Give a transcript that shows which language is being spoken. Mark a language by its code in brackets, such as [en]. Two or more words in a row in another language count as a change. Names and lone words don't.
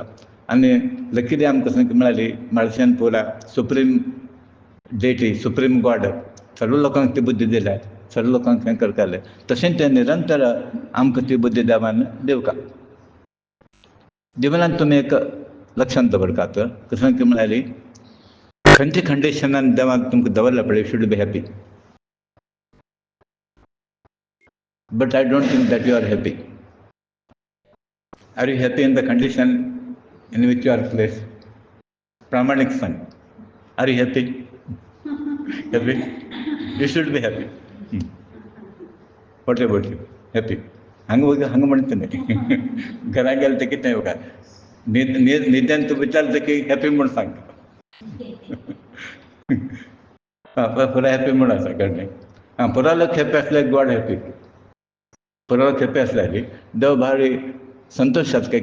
[kok] आनी लकीली आमकां कसलें म्हळ्यार मार्शान पुरा [en] supreme deity, supreme god [kok] सर्व लोकांक ती बुद्धी दिल्या, सर्व लोकांक हें करताले. तशेंच तें निरंतर आमकां ती बुद्धी देवान दिवका. जिवनांत तुमी एक लक्षांत दवरतात, कशें म्हळ्यार खंयच्या कंडिशनान देवान तुमकां दवरला पळय, [en] you should be happy. but I don't think that you are happy. are you happy in the condition in which you are placed? [kok] प्रामाणिक सांग. [en] are you happy? happy? you should be happy. what about you? हॅपी? [kok] हांगा म्हणटा न्ही, घराक गेलें ते कितें येवका न्हिद्यान तूं विचारता की हॅपी म्हूण सांग. पुरो हॅपी म्हूण आसा कळ्ळें. पुरो लोक हॅपी आसल्यार [en] god happy. [kok] पुरो लोक हॅपी आसल्यार देव भारी संतोश जाता.